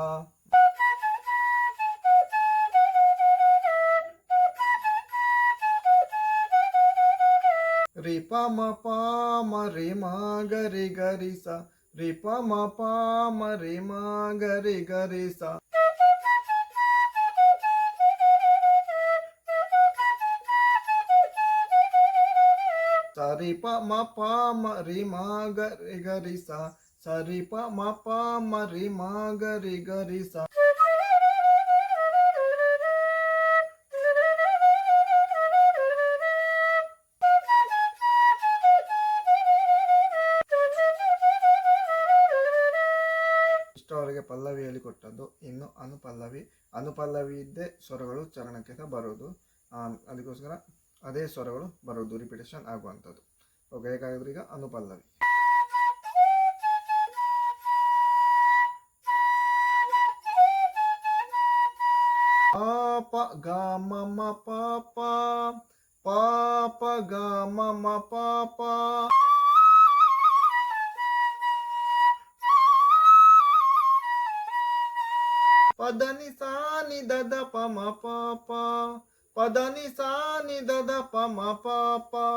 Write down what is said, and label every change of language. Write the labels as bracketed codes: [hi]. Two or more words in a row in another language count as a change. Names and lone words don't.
[kn] ರಿ ಪ ಮ ಪ ಮ ರಿ ಮ ಗ ರಿ ಗ ರಿ ಸ, ರಿ ಪ ಮ ಪ ಮ ರಿ ಮ ಗ ರಿ ಗ ರಿ ಸ. ಸರಿ ಪ ಮ ಪ ಮ ರಿ ಮ ಗ ರಿ ಗ ರಿ ಸ, ಸರಿ ಪ ಮ ಪ ಮ ರಿ ಮ ಗ ರಿ ಗ ರಿ ಸ. ಇಷ್ಟವರೆಗೆ ಪಲ್ಲವಿ ಹೇಳಿಕೊಟ್ಟದ್ದು. ಇನ್ನು ಅನುಪಲ್ಲವಿ ಇದ್ದೇ ಸ್ವರಗಳು ಚರಣಕ್ಕೆ ಬರೋದು. ಅದಕ್ಕೋಸ್ಕರ ಅದೇ ಸ್ವರಗಳು ಬರೋದು, ರಿಪಿಟೇಷನ್ ಆಗುವಂಥದ್ದು. ಓಕೆ, ಹೇಗಾಗಿದ್ರೆ ಈಗ ಅನುಪಲ್ಲವಿ. ಪ ಗ ಮ ಮ ಪ ಪ, ಪ ಪ ಗ ಮ ಮ ಪ ಪ. ಪದ ನಿ ಸಾ ನಿ ದ ದ ಪ ಮ ಪ ಪ, ಪದ ನಿ ಸಾ ನಿ ದ ದ ಪ ಮ ಪ ಪ.